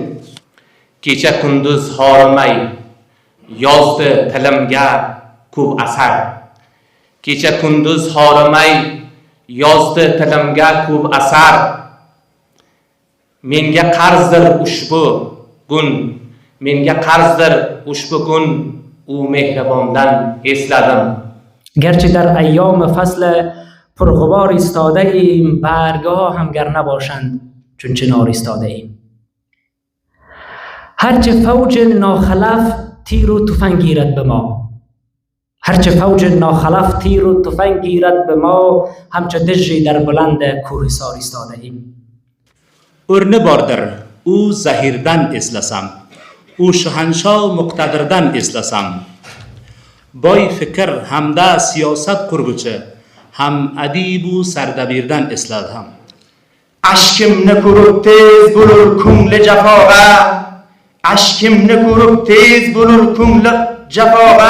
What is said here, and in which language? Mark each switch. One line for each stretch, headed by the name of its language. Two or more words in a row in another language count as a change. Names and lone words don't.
Uzbek: Kecha kunduz horimay yozdi tilimga ko'p asar. Kecha kunduz horimay yozdi tilimga ko'p asar. Menga qarzdir ushbu kun, menga qarzdir ushbu kun, u mehribondan esladim.
Persian: گرچه در ایام فصل پرغبار ایستاده ایم، برگها هم گر نباشند چون چنار ایستاده ایم. هرچه فوج ناخلف تیر و تفنگ گیرد به ما، هرچه فوج ناخلف تیر و تفنگ گیرد به ما، همچه دژی در بلند کوهسار ایستاده ایم.
Uzbek: O'rni bordir, u zahirdan eslasam, u shahanshoh muqtadirdan eslasam. Boy fikr hamda siyosat qurguchi, ham adibu sardabirdan esladim. Ashkimni ko'rib tez bo'lur ko'ngli jafoga, ashkimni ko'rib tez bo'lur ko'ngli jafoga.